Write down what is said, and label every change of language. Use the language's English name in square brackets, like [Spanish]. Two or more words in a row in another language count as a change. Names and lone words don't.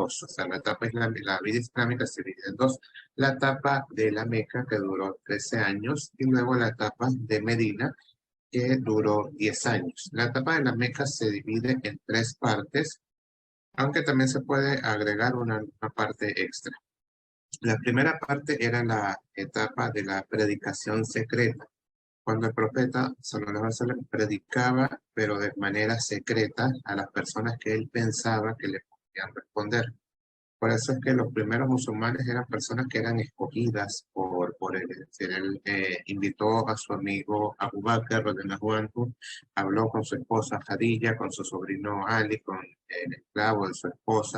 [Spanish] O sea, la vida islámica se divide en dos. La etapa de la Meca, que duró 13 años, y luego la etapa de Medina, que duró 10 años. La etapa de la Meca se divide en tres partes, aunque también se puede agregar una parte extra. La primera parte era la etapa de la predicación secreta, cuando el profeta [Arabic] صلى الله عليه وسلم [Spanish] predicaba, pero de manera secreta, a las personas que él pensaba que le podían responder. Por eso es que los primeros musulmanes eran personas que eran escogidas por él. Es decir, él invitó a su amigo Abu Bakr, [Arabic] رضي الله عنه, [Spanish] habló con su esposa Khadija, con su sobrino Ali, con el esclavo de su esposa.